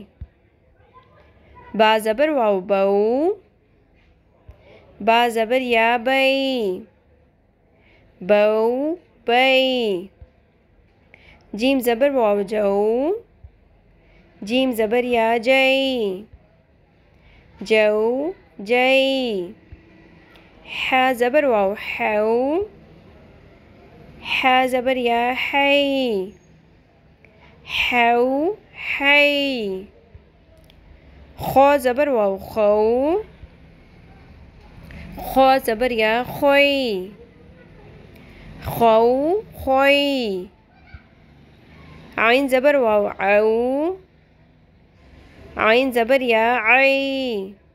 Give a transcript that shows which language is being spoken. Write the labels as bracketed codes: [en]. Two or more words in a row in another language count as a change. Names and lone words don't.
[ur] با زبر واؤ بَو. با زبر یا بَی. بَو بَی۔ جیم زبر واؤ جَو. جیم زبر یا جَی. جَو جَی۔ حا زبر واؤ حَو. حا زبر یا حَی. حَو حَی۔ خا زبر واؤ خَو. خا زبر یا خَی. خَو خَی۔ عین زبر واؤ عَو. عین زبر یا عَی.